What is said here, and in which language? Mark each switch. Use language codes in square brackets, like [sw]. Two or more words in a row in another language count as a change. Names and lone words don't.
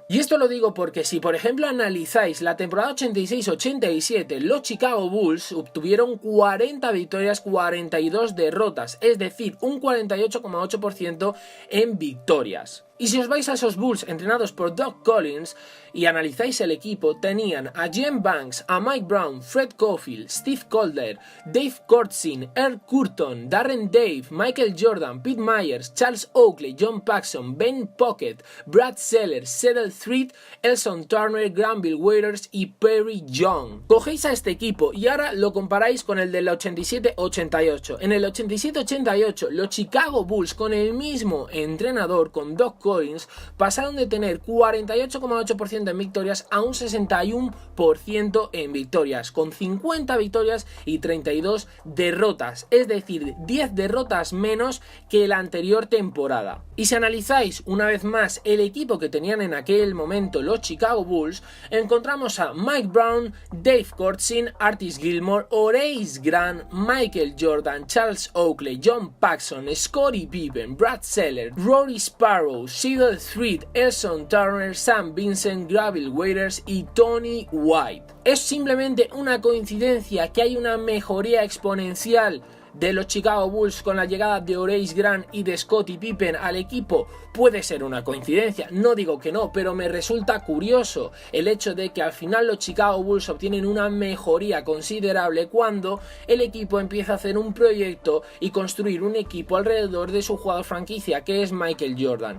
[es] Y esto lo digo porque si, por ejemplo, analizáis la temporada 86-87, los Chicago Bulls obtuvieron 40 victorias, 42 derrotas, es decir, un 48,8% en victorias. Y si os vais a esos Bulls entrenados por Doug Collins y analizáis el equipo, tenían a Jim Banks, a Mike Brown, Fred Cofield, Steve Calder, Dave Corzine, Earl Curtin, Darren Dave, Michael Jordan, Pete Myers, Charles Oakley, John Paxson, Ben Pocket, Brad Sellers, Cedel Threatt, Elson Turner, Granville Waiters y Perry Young. Cogéis a este equipo y ahora lo comparáis con el del 87-88. En el 87-88 los Chicago Bulls con el mismo entrenador, con Doug Collins, pasaron de tener 48,8% en victorias a un 61% en victorias, con 50 victorias y 32 derrotas, es decir, 10 derrotas menos que la anterior temporada. Y si analizáis una vez más el equipo que tenían en aquel momento los Chicago Bulls, encontramos a Mike Brown, Dave Corzine, Artis Gilmore, Horace Grant, Michael Jordan, Charles Oakley, John Paxson, Scottie Pippen, Brad Sellers, Rory Sparrow, Cedel Threatt, Elson Turner, Sam Vincent, Granville Waiters y Tony White. Es simplemente una coincidencia que hay una mejoría exponencial de los Chicago Bulls con la llegada de Horace Grant y de Scottie Pippen al equipo. Puede ser una coincidencia, no digo que no, pero me resulta curioso el hecho de que al final los Chicago Bulls obtienen una mejoría considerable cuando el equipo empieza a hacer un proyecto y construir un equipo alrededor de su jugador franquicia, que es Michael Jordan.